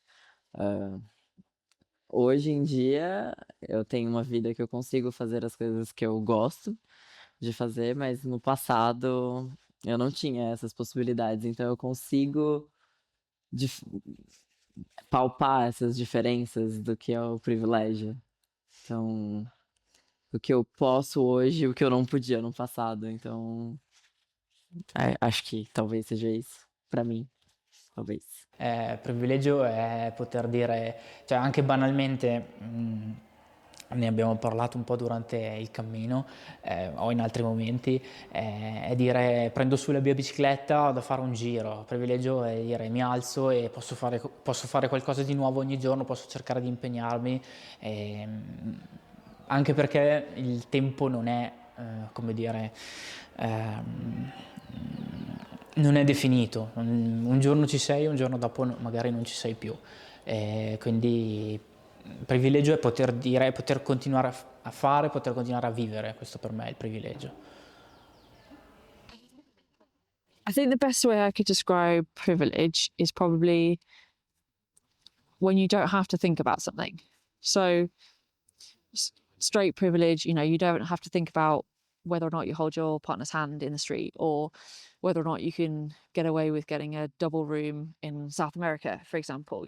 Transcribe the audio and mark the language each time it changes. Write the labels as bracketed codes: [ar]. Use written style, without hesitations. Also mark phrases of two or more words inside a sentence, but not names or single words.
[pt] Hoje em dia eu tenho uma vida que eu consigo fazer as coisas que eu gosto de fazer, mas no passado eu não tinha essas possibilidades, então eu consigo palpar essas diferenças do que é o privilégio. Então, o que eu posso hoje, o que eu não podia no passado. Então, acho che talvez seja isso para mim, talvez. [it] Privilegio è poter dire, cioè anche banalmente, ne abbiamo parlato un po' durante il cammino o in altri momenti, è dire prendo su la mia bicicletta, vado a fare un giro. Privilegio è dire mi alzo e posso fare qualcosa di nuovo ogni giorno, posso cercare di impegnarmi, anche perché il tempo non è, come dire, non è definito. Un giorno ci sei, un giorno dopo magari non ci sei più. Quindi il privilegio è poter dire, poter continuare a fare, poter continuare a vivere. Questo per me è il privilegio. [en] I think the best way I could describe privilege is probably when you don't have to think about something. So straight privilege, you know, you don't have to think about whether or not you hold your partner's hand in the street or whether or not you can get away with getting a double room in South America, for example.